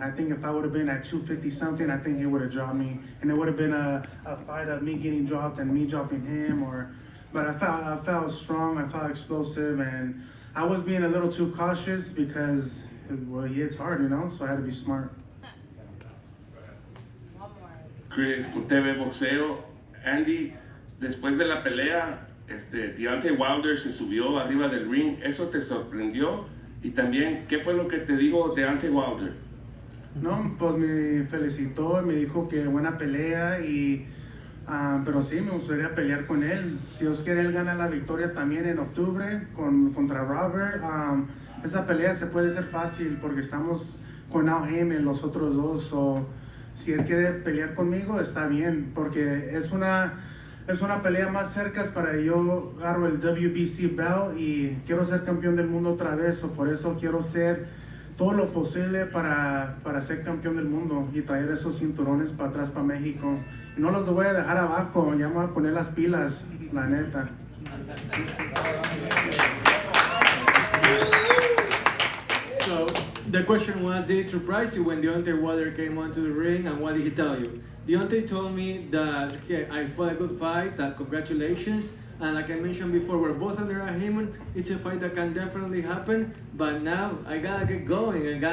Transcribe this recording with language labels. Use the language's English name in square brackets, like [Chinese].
[English] I think if I would have been at 250 something, I think he would have dropped me, and it would have been a fight of me getting dropped and me dropping him. But I felt strong, I felt explosive, and I was being a little too cautious because, well, he hits hard, you know, so I had to be smart. [Spanish] Chris, con TV Boxeo, Andy, después de la pelea, Deontay Wilder se subió arriba del ring. ¿Eso te sorprendió? Y también, ¿qué fue lo que te dijo Deontay Wilder? No, pues me felicitó y me dijo que buena pelea pero sí, me gustaría pelear con él. Si Dios quiere, él gana la victoria también en octubre contra Robert. Esa pelea se puede hacer fácil porque estamos con Al Heyman, los otros dos. Si él quiere pelear conmigo, está bien, porque es una pelea más cerca para yo agarro el WBC belt y quiero ser campeón del mundo otra vez. Por eso quiero hacer todo lo posible para ser campeón del mundo y traer esos cinturones para atrás para México. Y no los voy a dejar abajo, ya me voy a poner las pilas, la neta. [English] So the question was, did it surprise you when Deontay Wilder came onto the ring, and what did he tell you? Deontay told me that I fought a good fight, that congratulations, and like I mentioned before, we're both under a Heyman. It's a fight that can definitely happen, but now I gotta get going.